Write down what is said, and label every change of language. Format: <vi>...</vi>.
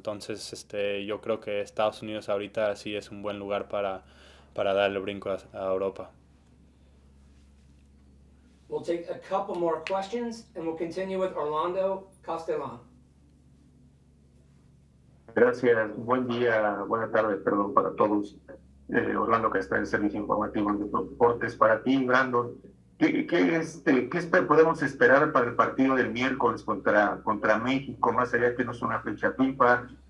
<es>Entonces, yo creo que Estados Unidos ahorita sí es un buen lugar para darle el brinco a Europa.</es> <en>We'll take a couple more questions and we'll continue with Orlando Castellan.</en> <es>Gracias, buen día, buena tarde, perdón, para todos. Orlando, que está en el Servicio Informativo de Deportes. Para ti, Brandon, podemos esperar para el partido del miércoles contra México, más allá que no es una fecha FIFA?</es>